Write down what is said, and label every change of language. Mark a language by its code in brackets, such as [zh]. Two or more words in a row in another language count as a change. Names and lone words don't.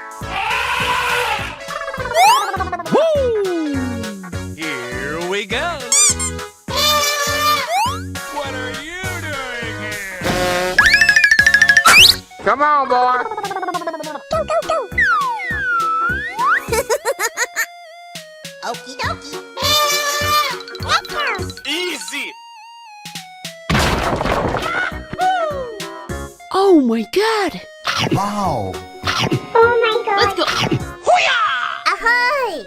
[en] Here we go! What are you doing here? Come on, boy! Go, go, go! Okie dokie. Easy! Oh, my God. Wow. Oh my god! Let's go! Ahoy!